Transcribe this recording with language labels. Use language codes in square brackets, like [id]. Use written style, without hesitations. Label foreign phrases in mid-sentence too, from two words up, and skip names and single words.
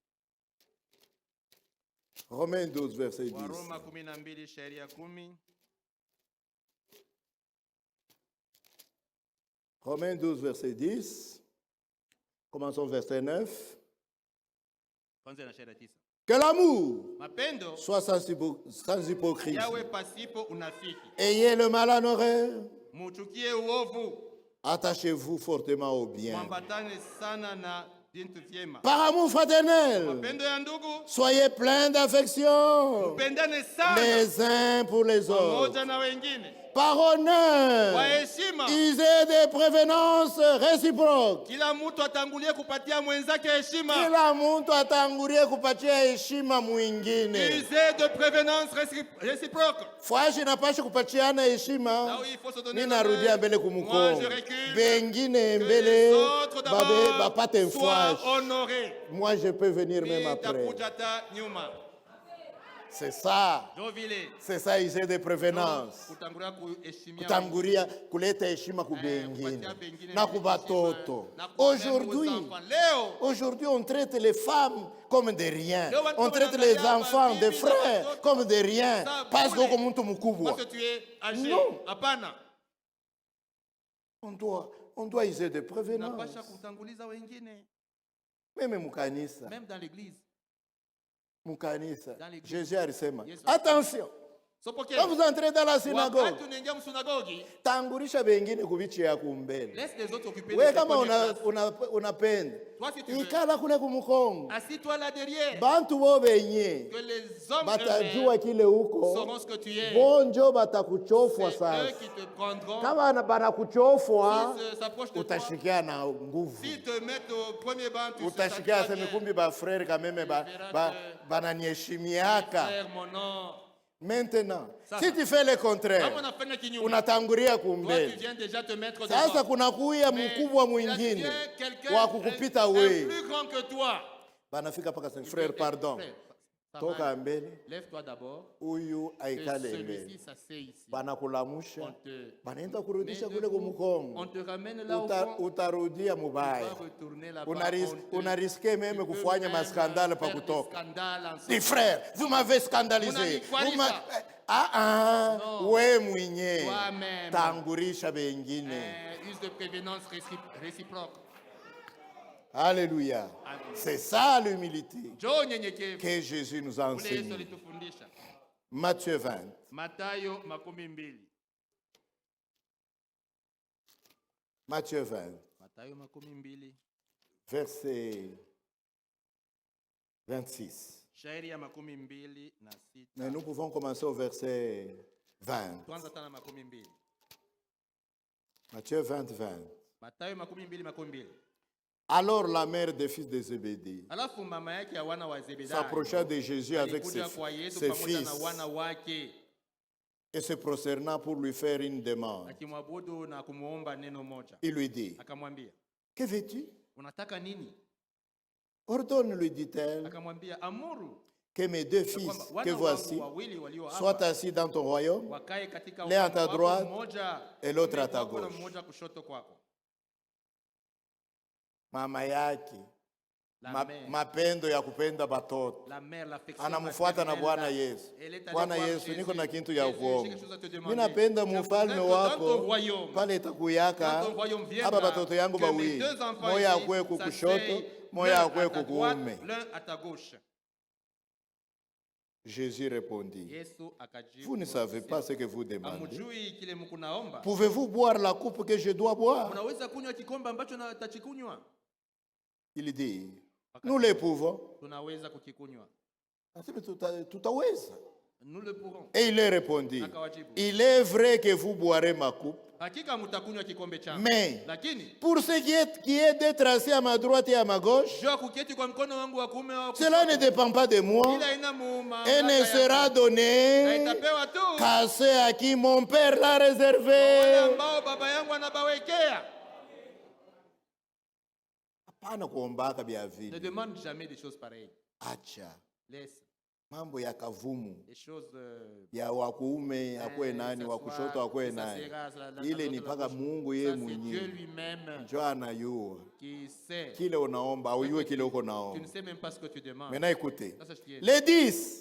[fr] Romains 12, verset 10. [sw] Waroma 12 sheria 10. [fr] Romains 12, verset 10. Commençons verset 9. [sw] Kwanza na sheria 9. [fr] Que l'amour [sw] Mapendo [fr] soit sans hypocrisie. [sw] yawe pasipo unafiki. [fr] Ayez le mal en horreur. [sw] Muchukie uovu. [fr] Attachez-vous fortement au bien. [sw] Mwambatane sana na vitu vyema. [fr] Par amour fraternel, [sw] Mapendo ya ndugu, [fr] soyez pleins d'affection [sw] mpendane sana [fr] les uns pour les autres. [sw] pamoja na wengine. [fr] Par honneur, [sw] Kwa heshima, [fr] usez des prévenances réciproques. [sw] kila mtu atangulie kupatia mwenzake heshima. Kila mtu atangulie kupatia heshima mwingine. [fr] Usez de prévenance réciproque. [sw] Fwashi inapasha kupatiana [fr] Là [sw] heshima. [fr] où il faut se donner [sw] Mimi [fr] l'honneur, [sw] narudia mbele [fr] moi [sw] kumkongo. [fr] je recule. [sw] Bengine [fr] Que les [sw] mbele [fr] autres [sw] bapate [fr] d'abord soient [sw] mfwashi. [fr] honorés. Moi je peux venir même après. [sw] Nitakuja hata nyuma. [fr] C'est ça. Jovile. C'est ça user de prévenance. [sw] Kutangulia kuheshimia Kutangulia kuleta heshima kupatia kubengine bengine na heshima, kubatoto. na kuheshimu [fr] Aujourd'hui, enfants. Leo aujourd'hui on traite les femmes comme des riens. [sw] Leo watu [fr] On traite les [sw] wanaangalia [fr] enfants, [sw] mabibi [fr] des [sw] na [fr] frères [sw] watoto [fr] comme des riens [sw] sa [fr] parce que [sw] bure. uko mtu mkubwa. [fr] parce que tu es âgé. Non. [sw] Hapana. [fr] On doit user de prévenance. [sw] Unapasha kutanguliza wengine. Meme mukanisa. [fr] Même dans l'église. [sw] Mukanisa. [fr] Dans l'église. [sw] Jésus alisema, Yes, [fr] attention. [sw] Sopokea. [fr] Quand vous entrez dans la synagogue, [sw] Wakati unaingia msunagogi, tangulisha bengine kubichi ya kumbele. [fr] laisse les autres occuper [sw] Wewe [fr] les [sw] kama [fr] premières places. [sw] unapenda [fr] Toi si tu veux, [sw] ikala kule kumukongo, [fr] assis-toi là derrière. [sw] bantu bo benye [fr] Que les hommes [sw] batajua [fr] eux-mêmes [sw] kile huko [fr] sauront ce que tu es. [sw] bonjo batakuchofwa [fr] C'est eux [sw] sasa. [fr] qui te prendront. [sw] Kama banakuchofwa [fr] S'ils s'approchent de toi, [sw] utashikia na nguvu, [fr] s'ils te mettent au premier banc, tu [sw] utashikia [fr] seras [sw] sema [fr] bien. [sw] kumbi ba frere kameme bananiheshimiaka. [fr] Frère, mon nom. Maintenant, Ça, si ça. tu fais le [sw] Kama [fr] contraire, [sw] unafanya kinyume, unatangulia [fr] toi tu [sw] kumbele. [fr] viens déjà te mettre [sw] Sasa [fr] devant. [sw] kunakuya [fr] Mais [sw] mkubwa [fr] il y a [sw] mwingine [fr] quelqu'un [sw] wa kukupita [fr] un [sw] we, [fr] plus grand que toi. [sw] banafika paka sema [fr] frère, pardon, Frère, ça [sw] toka [fr] va. [sw] mbele, [fr] Lève-toi d'abord. [sw] huyu [fr] Que [sw] aikale [fr] celui-ci [sw] mbele. [fr] s'assied ici. [sw] Banakulamusha, [fr] On te [sw] banaenda [fr] met [sw] kurudisha kule [fr] debout. [sw] kumkongo, [fr] On te ramène là au fond. [sw] utarudia [fr] Tu [sw] mubaya. [fr] vas retourner là-bas. [sw] Unariske meme kufanya maskandale pa kutoka. [fr] Scandale Dis frère, vous m'avez scandalisé. [sw] Unanikwalisa. Non. We mwenye [fr] Toi-même. [sw] tangurisha bengine. [fr] Use de prévenance réciproque. Alléluia. Amen. C'est ça l'humilité [sw] Njoo nyenyekevu. [fr] que Jésus nous a [sw] Ule Yesu [fr] enseigné. [sw] alitufundisha. [fr] Matthieu 20. [sw] Mathayo 20. [fr] Matthieu 20, [sw] Mathayo 20. [fr] verset 26. [sw] Shairi ya 26 na 6. [fr] Mais nous pouvons commencer au verset 20. [sw] Tuanza tena 20. [fr] Matthieu 20, 20. [sw] Mathayo 20. [fr] Alors la mère des fils de Zébédée [sw] Alafu mama yake ya wana wa Zebedayo [fr] s'approcha de Jésus avec [sw] alikuja kwa Yesu [fr] ses [sw] pamoja [fr] fils [sw] na wana wake [fr] et se prosterna pour lui faire une demande. [sw] akimwabudu na kumuomba neno moja. [fr] Il lui dit, [sw] Akamwambia, [fr] que veux-tu? [sw] unataka nini? [fr] Ordonne, lui dit-elle, [sw] Akamwambia, amuru [fr] que mes deux [sw] ya [fr] fils [sw] kwamba [fr] que [sw] wana [fr] voici [sw] wangu wawili walio [fr] soient [sw] hapa [fr] assis dans ton royaume [sw] wakae katika [fr] l'un à [sw] ufalme [fr] ta [sw] wako, [fr] droite [sw] mmoja [fr] et l'autre à [sw] kuume [fr] ta [sw] kwako na [fr] gauche. [sw] mmoja kushoto kwako. Mama yake [fr] La mère, [sw] mapendo ya kupenda batoto [fr] la mère, l'affection [sw] anamfuata na [fr] maternelle, [sw] Bwana Yesu. [fr] elle est allée [sw] Bwana [fr] voir [sw] Yesu, [fr] Jésus. [sw] niko na kintu ya [fr] Jésus, j'ai [sw] kuomba. [fr] quelque chose à te demander. [sw] Mimi napenda [fr] Je [sw] mufalme [fr] voudrais que dans ton [sw] wako [fr] royaume, [sw] pale itakuyaka [fr] dans ton royaume viendra, [sw] aba batoto yangu [fr] que mes [sw] bawili, [fr] deux enfants [sw] moya [fr] ici [sw] akwe kukushoto, [fr] s'asseyent, [sw] moya [fr] l'un [sw] akwe [fr] à ta droite, [sw] kukuume. [fr] l'un à ta gauche. Jésus répondit, [sw] Yesu akajibu, [fr] vous ne savez pas ce que vous demandez. [sw] hamjui kile mkunaomba? [fr] Pouvez-vous boire la coupe que je dois boire? [sw] Mnaweza kunywa kikombe ambacho natachikunywa? [fr] Il dit, nous le pouvons. [sw] Tunaweza kukikunywa. Asema tutaweza. [fr] Nous le pourrons. Et il leur répondit, il est vrai que vous boirez ma coupe, mais pour ce qui est d'être assis à ma droite et à ma gauche, cela ne dépend pas de moi et ne sera donné qu'à ceux à qui mon Père l'a réservé. Ne demande jamais des choses pareilles. Laisse. [sw] Mambo ya kavumu [fr] des choses [sw] ya wakuume akwe nani wakushoto akwe nani, ile ni paka Mungu yeye mwenyewe ndio anayua kile unaomba au yue kile uko naomba. [fr] Maintenant écoutez, les 10